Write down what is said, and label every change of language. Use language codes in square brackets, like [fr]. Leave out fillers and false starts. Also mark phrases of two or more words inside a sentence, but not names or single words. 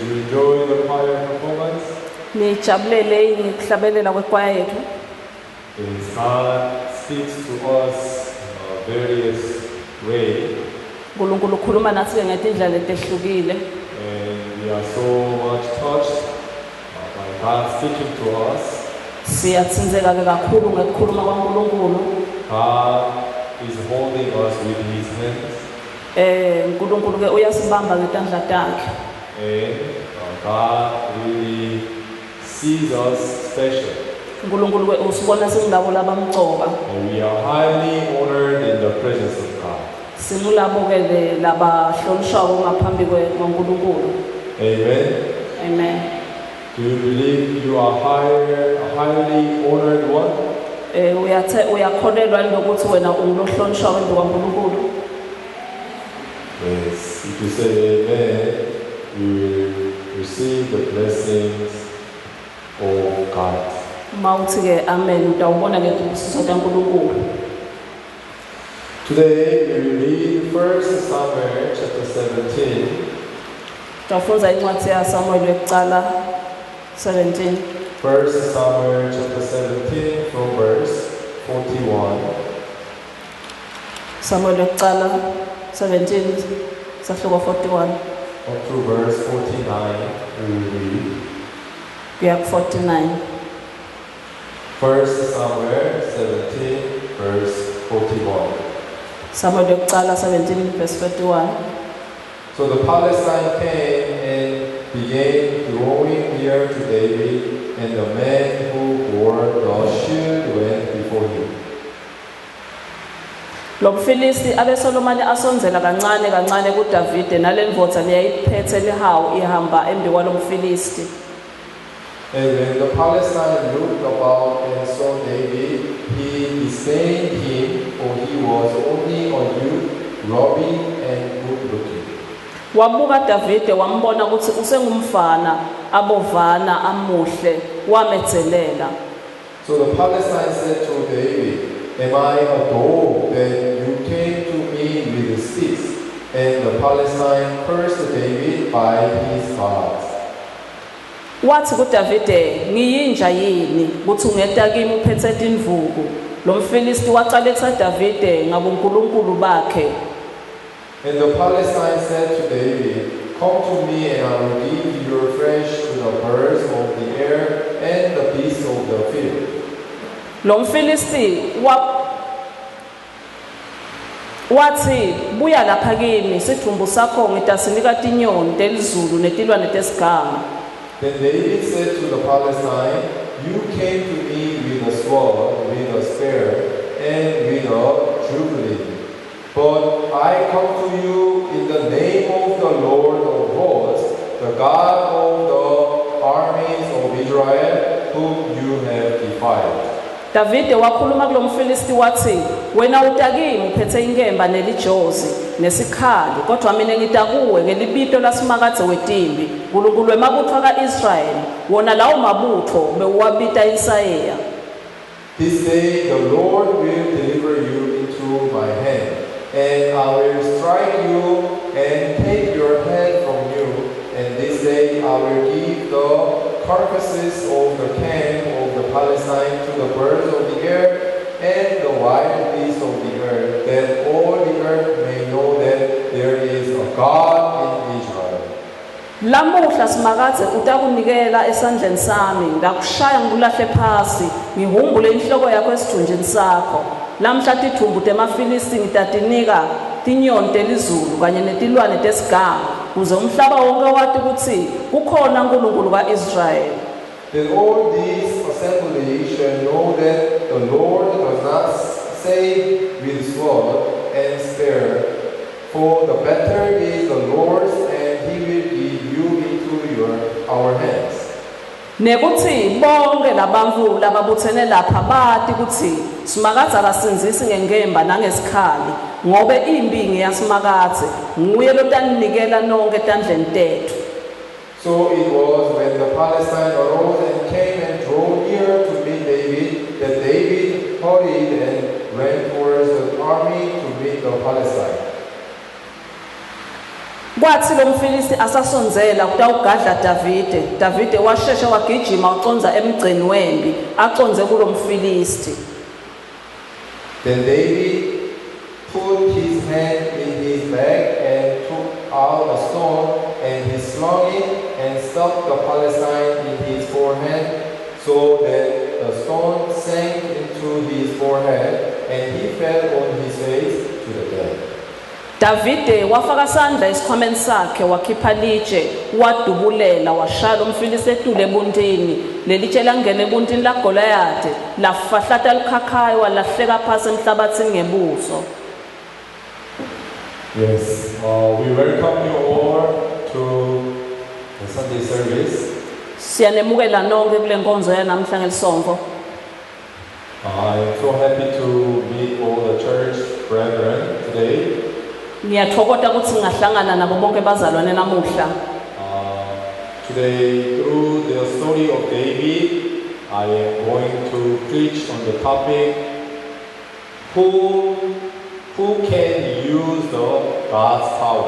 [en] enjoy the choir performance? [ss] Nijabulele ukuhlabelela kwekwaya yethu. [en] God speaks to us in various ways. [ss] uNkulunkulu ukhuluma nathi ngendlela etehlukile. [en] And we are so much touched by God speaking to us. [ss] Siyatsinzeka kakhulu ngekukhuluma kwaNkulunkulu. [en] God is holding us with his hands. [ss] uNkulunkulu ke uyasibamba ngetandla takhe. [en] And God really sees us special. [ss] uNkulunkulu ke usibona singilabo labamcoka. [en] And we are highly honored in the presence of God. [ss] Singulabo ke labahlonishwayo ngaphambi kwaNkulunkulu. Amen. Amen. [en] Do you believe you are a highly honored one? [ss] Uyakholelwa lokuthi wena ungulohlonishwayo phambi kwaNkulunkulu? [en] Yes. If you say amen, you will receive the blessings of God. [ss] Mawuthi ke amen utawubona ke ubusiso kaNkulunkulu. [en] Today we will read 1 Samuel chapter 17. [ss] Tafundza incwadi yaSamuel yokuqala 17. [en] 1 Samuel chapter 17 from verse 41. [ss] Samuel yokuqala 17 sahluko 41 [en] up to verse 49 we will read. [ss] kuya ku-49. [en] 1 Samuel 17 verse 41. [ss] Samuel yokuqala 17 verse 41. [en] So the Palestine came and began drawing near to David, and the man who bore the shield went before him. [ss] Lo Mfilisti abeSolomoni asonzela kancane kancane kuDavide nalendvodza leyayiphethe lihawu ihamba embi kwalo Mfilisti. [en] And when the Palestine looked about and saw David, he disdained him, for he was only a youth, ruddy and good-looking. [ss] Wabuka Davide wambona ukuthi usengumfana abovana amuhle wametzelela. [en] So the Palestine said to David, "Am I a dog that you came to me with sticks?" And the Palestine cursed David by his gods. [ss] Wathi kuDavide, ngiyinja yini ukuthi ungeta kimi uphethe indvuku? Lo Mfilisti waqalekisa Davide ngabonkulunkulu bakhe. [en] And the Palestine said to David, "Come to me and I will give your flesh to the birds of the air and the beasts of the field." [ss] Lo Mfilisti wathi buya lapha kimi sidumbu sakho ngitasinika tinyoni telizulu netilwane tesiganga. [en] Then David said to the Palestine, "You came to me with a sword, with a spear, and with a javelin. But I come to you in the name of the Lord of hosts, the God of the armies of Israel, whom you have defied." [ss] Davide wakhuluma kulo Mfilisti wathi, wena utakimi uphethe inkemba nelijozi nesikhali, kodwa mina ngita kuwe ngelibito lasimakadze wetimbi, uNkulunkulu wemabutho kaIsrayeli, wona lawo mabutho bewuwabita Isaiah. [en] This day the Lord will deliver you into my hand, and I will strike you and take your head from you, and this day I will give the carcasses of the camp of the Palestine to the birds of the air and the wild beasts of the earth, that all the earth may know that there is a God in Israel. [ss] Lamuhla simakadze utakunikela esandleni sami, ngakushaya ngikulahle phasi, ngihumbule inhloko yakho esithunjini sakho. Lamhla tithumbu temafilisti ngitatinika tinyoni telizulu kanye netilwane tesiganga, kuze umhlaba wonke wathi ukuthi kukhona uNkulunkulu kaIsrayeli. [en] Then all these assembly shall know that the Lord does not save with sword and spear, for the battle is the Lord's, and he will give you into our hands. [ss] Nekuthi bonke labantfu lababuthene lapha bati ukuthi simakadze akasinzisi ngenkemba nangesikhali, ngobe impi ngeyasimakadze, nguye lotaninikela nonke etandleni tethu. [en] So it was when the Palestine arose and came and drew near to meet David, that David hurried and ran towards the army to meet the Palestine. [ss] kwathi lo mfilisti asasonzela kutawugadla Davide. Davide washesha wagijima waconza emgceni wempi aconze kulo mfilisti. [en] Then David put his hand in his bag and took out a stone, and he slung it and stuck the Philistine in his forehead, so that the stone sank into his forehead, and he fell on his face to the death. [ss] Davide wafaka sandla esikhwameni sakhe wakhipha litshe wadubulela washaya umfilisti etule ebuntini. Lelitshe langena ebuntini laGoliath lafahlata likhakhayo walahleka phansi emhlabathini ngebuso. [en] Yes, we welcome you all to the Sunday service. [ss] Siyanemukela nonke kule nkonzo yanamhla ngelisonto. [en] I am so happy to meet all the church brethren today. [ss] Ngiyathokoza ukuthi ngahlangana nabo bonke bazalwane namuhla. [en] Today, through the story of David, I am going to preach on the topic, who can use the God's power.